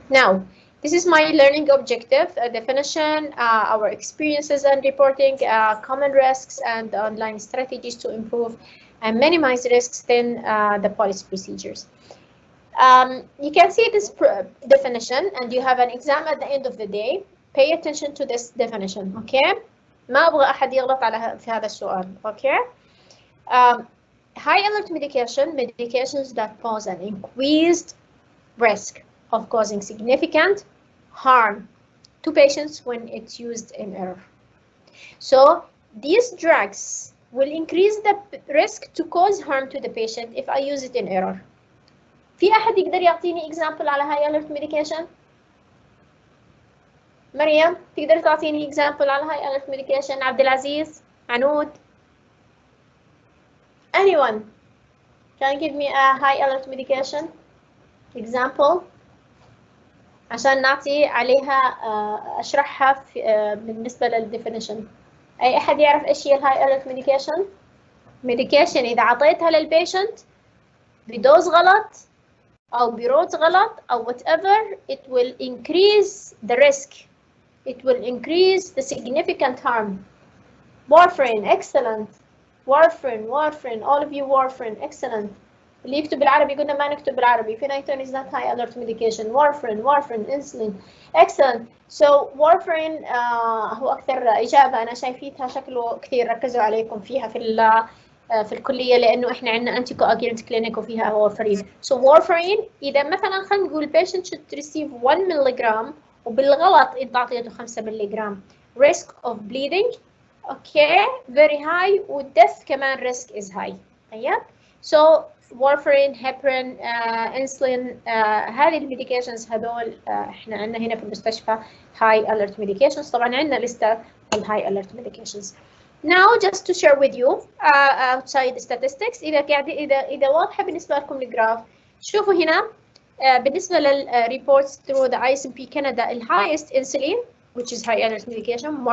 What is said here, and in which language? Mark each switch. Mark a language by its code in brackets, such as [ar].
[en] Now, this is my learning objective, definition, our experiences and reporting, common risks and online strategies to improve and minimize risks, then the policy procedures. You can see this definition and you have an exam at the end of the day. Pay attention to this definition, okay? [ar] ما أبغى أحد يغلط في هذا السؤال, okay? [en] High alert medications that pose an increased risk of causing significant harm to patients when it's used in error. So these drugs will increase the risk to cause harm to the patient if I use it in error. [ar] في أحد يقدر يعطيني example على high alert medication؟ مريم تقدر تعطيني example على high alert medication؟ عبد العزيز؟ عنود؟ [en] Anyone can give me a high alert medication example [ar] عشان نعطي عليها أشرحها بالنسبة للديفينيشن. أي أحد يعرف إيش هي الهاي alert medication؟ medication إذا عطيتها للبيشنت بدوز غلط أو بروت غلط أو whatever, [en] it will increase the risk. It will increase the significant harm. Warfarin, excellent. Warfarin, all of you warfarin, excellent. [ar] اللي يكتب بالعربي قلنا ما نكتب بالعربي. [en] Phenytoin is not high alert medication. Warfarin, insulin, excellent. [ar] So warfarin هو أكثر إجابة أنا شايفيتها شكله كثير ركزوا عليكم فيها في الكلية لأنه إحنا عندنا anti coagulant clinic وفيها warfarin. So warfarin إذا مثلا خلينا نقول [en] patient should receive [ar] 1 ملغ وبالغلط أنت أعطيته 5 ملغ. [en] Risk of bleeding, okay, very high, والdeath كمان risk is high. [ar] طيب. So warfarin, heparin, insulin, هذه الميديكيشنز هذول احنا عندنا هنا في المستشفى [en] high alert medications. [ar] طبعا عندنا لستة الهاي alert medications. [en] Now just to share with you outside statistics [ar] إذا واضحة بالنسبة لكم الجراف شوفوا هنا بالنسبة [en] للreports through the ISMP Canada the highest insulin which is high allergy medication